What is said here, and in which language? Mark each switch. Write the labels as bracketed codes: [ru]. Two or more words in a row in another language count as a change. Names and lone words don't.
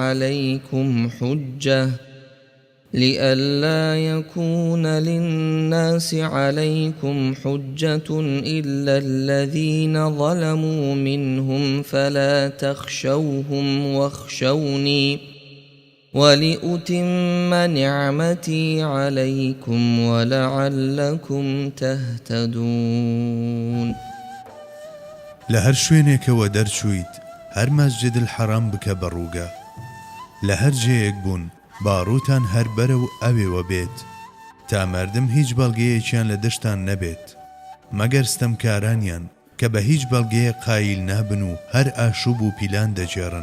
[ar] عليكم حجة إلا الذين ظلموا منهم فلا تخشوهم واخشوني ولأتم نعمتي عليكم ولعلكم تهتدون. [ckb] لهر شوێنێکەوە دەرچوویت هەر مەسجد الحەرام بکە بەڕووگە، لە هەر جێیەک بوون باڕووتان هەر بەرە و ئەوێوە بێت تا مەردم هیچ بەڵگەیەکیان لە دەشتان نەبێت مەگەر ستەمکارانیان کە بە هیچ بەڵگەیە قایل نابن و هەر ئاشوب و پیلان دەجێڕن.